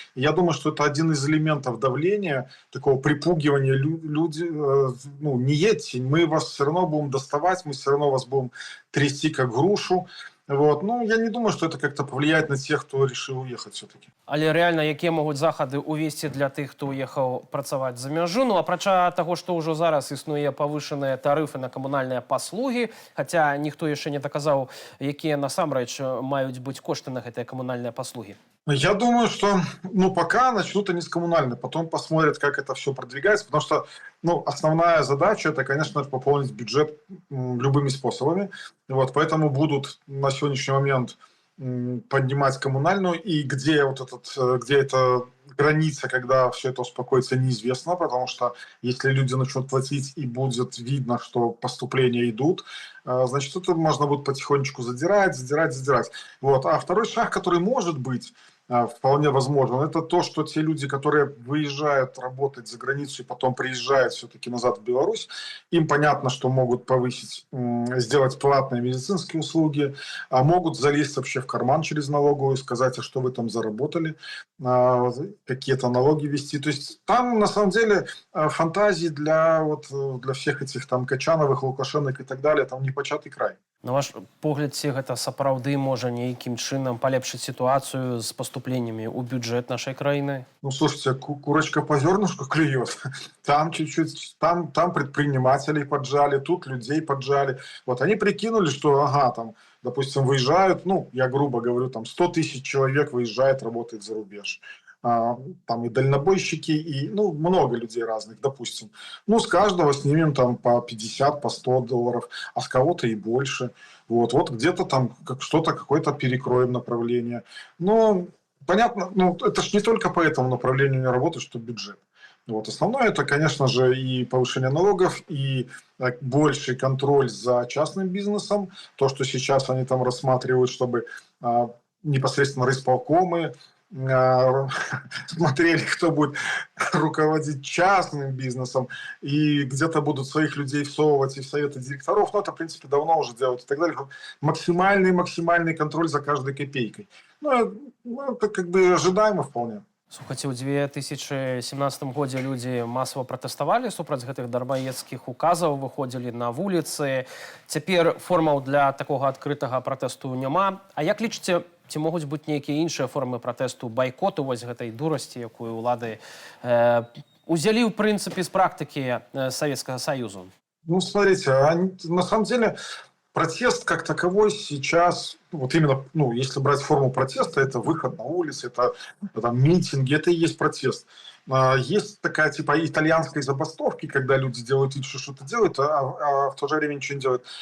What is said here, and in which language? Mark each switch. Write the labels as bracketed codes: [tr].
[ru] И я думаю, что это один из элементов давления, такого припугивания. Люди, не едьте, мы вас все равно будем доставать, мы все равно вас будем трясти как грушу. Вот. Ну, я не думаю, что это как-то повлияет на тех, кто решил уехать все-таки. [be] Але реально, якія могуць захады ўвесці для тых, хто уехаў працаваць за мяжу? Ну, апрача таго, што ўжо зараз існуе павышаныя тарыфы на камунальныя паслугі, хаця ніхто яшчэ не даказаў, якія насамрэч маюць быць кошты на гэтыя камунальныя паслугі. [ru] Я думаю, что пока начнут они с коммунальной, потом посмотрят, как это все продвигается, потому что основная задача это, конечно, пополнить бюджет любыми способами. Вот, поэтому будут на сегодняшний момент поднимать коммунальную, и где эта граница, когда все это успокоится, неизвестно, потому что если люди начнут платить и будет видно, что поступления идут, значит, это можно будет потихонечку задирать. Вот. А второй шаг, который может быть, вполне возможно, это то, что те люди, которые выезжают работать за границу и потом приезжают все-таки назад в Беларусь, им понятно, что могут сделать платные медицинские услуги, а могут залезть вообще в карман через налоговую и сказать, а что вы там заработали, какие-то налоги вести. То есть там на самом деле фантазии для всех этих там Качановых, Лукашенок и так далее, там непочатый край. [be] На ваш погляд, ці гэта сапраўды можа нейкім чынам палепшыць сітуацыю з паступленнямі ў бюджэт нашай краіны? [ru] Ну, слушайте, курочка по зернышку клюет. Там чуть-чуть, там предпринимателей поджали, тут людей поджали. Вот они прикинули, что, там, допустим, выезжают, я грубо говорю, там 100 тысяч человек выезжает, работает за рубеж. Там и дальнобойщики, и много людей разных, допустим. С каждого снимем там по 50, по 100 долларов, а с кого-то и больше. Вот где-то там какое-то перекроем направление. Но понятно, это ж не только по этому направлению не работает, что бюджет. Вот. Основное это, конечно же, и повышение налогов, и больший контроль за частным бизнесом. То, что сейчас они там рассматривают, чтобы непосредственно райисполкомы смотрели, кто будет руководить частным бизнесом, и где-то будут своих людей всовывать и в советы директоров. Но это, в принципе, давно уже делают и так далее. Максимальный контроль за каждой копейкой. Это как бы ожидаемо вполне. [be] Слухайте, у 2017 годзе людзі масава пратэставалі супраць гэтых дармаедскіх указаў, выходзілі на вуліцы. Цяпер формаў для такога адкрытага пратэсту няма. А як лічыце, ці могуць быць нейкія іншыя формы пратэсту, байкоту вось гэтай дурасці, якую ўлады узялі, [ru] в принципе, [be] з практыкі [ru] Советского Союза? Ну, смотрите, на самом деле протест как таковой сейчас, вот именно, если брать форму протеста, это выход на улицы, это митинги, это и есть протест. Есть такая типа итальянской забастовки, когда люди делают вид, что что-то делают, а в то же время ничего не делают.